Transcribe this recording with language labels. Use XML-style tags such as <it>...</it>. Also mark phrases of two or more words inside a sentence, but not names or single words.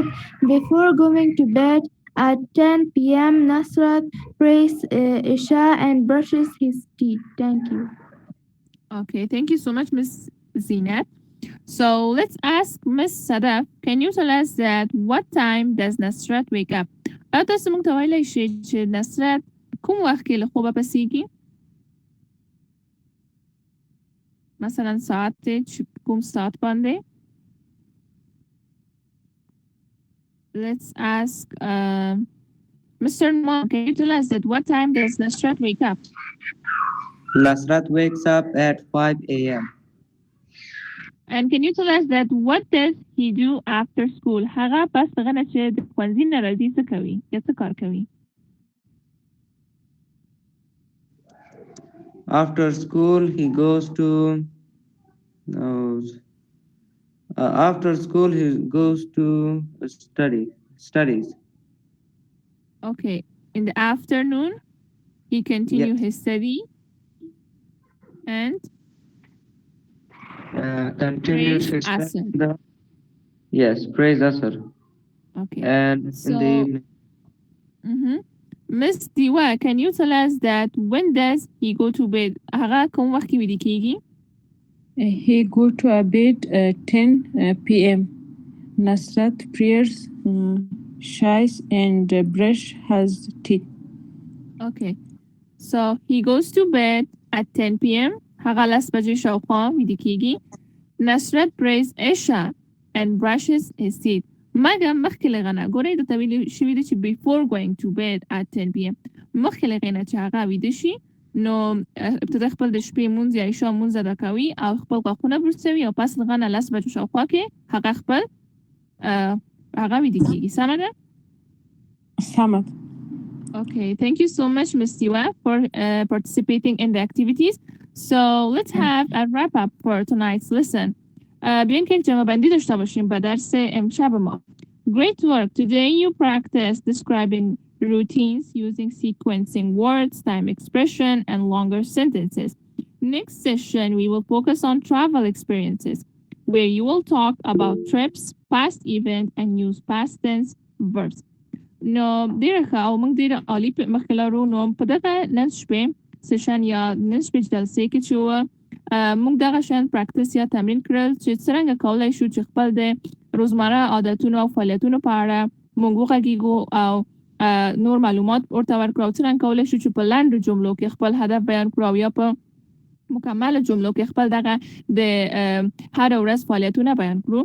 <en>Before going to bed, at 10 p.m., Nasrat prays Isha and brushes his teeth. Thank you. Okay, thank you so much, Ms. Zinat. So let's ask Ms. Sadaf. Can you tell us that what time does Nasrat wake up?</en> <ps>تاسو موږ ته ویلی شئ چې نصرت کوم وخت کې له خوبه پسیږي؟ مثلا ساعت چې کوم ساعت باندې؟</ps> <en>Let's ask Mr. Noman, can you tell us that what time does Nasrat wake up? Nasrat wakes up at 5 a.m. And can you tell us that what does he do after school?</en> <ps>هغه پس دغه نه چې د ښوونځي نه راځي څه کوي یا څه کار کوي؟</ps> <en>After school, he goes to studies. Okay. In the afternoon, he continues his study and continues prays his Asr. Yes, praise Asr. Okay. And in the evening. Miss Diwa, can you tell us that when does he go to bed?</en> <ps>هغه کوم وخت کې ویده کیږي؟</ps> <en>He go to bed at 10 p.m. Nasrat prays, shies and brush his teeth. Okay. So he goes to bed at 10 p.m.</en> <ps>هغه 10 بجې شاوخوا ویده کیږي.</ps> <en>Nasrat prays Isha and brushes his teeth.</en> <ps>مګر مخکې له هغه نه ګورئ درته ویلي شوي دي چې</ps> <en>before going to bed at 10 p.m.</en> <ps>مخکې له هغې نه چې هغه ویده شي نو ابتدا خپل د شپې مونځ یا عشا مونځ ادا کوي او خپل غاښونه برسوي او پس له هغه نه 10 بجو شاوخوا کې هغه خپل هغه ویده کیږي. سمه ده؟ سمه.</ps> <en>Okay, thank you so much, Ms. Tiwa, for participating in the activities. So let's have a wrap up for tonight's lesson.</en> <fa>بیاین که یک جمع بندی داشته باشیم به درس امشب ما.</fa> <en>Great work. Today you practice describing routines using sequencing words, time expression, and longer sentences. Next session, we will focus on travel experiences, where you will talk about trips, past events, and use past tense verbs.</en> <ps>نو ډیره ښه او موږ ډیره عالي مخکې لرو نو په دغه نن شپې سیشن یا نن شپې جلسې کې چې موږ دغه شان پریکټیس یا تمرین کړل چې څنګه کولای شو چې خپل د روزمره عادتونو او فعالیتونو په اړه موږ وغږیږو او نور معلومات ورته ورکړو او څنګه کولای شو چې په لاندو جملو کې خپل هدف بیان کړو او یا په مکمل جملو کې خپل دغه د هر ورځ فعالیتونه بیان کړو.</ps>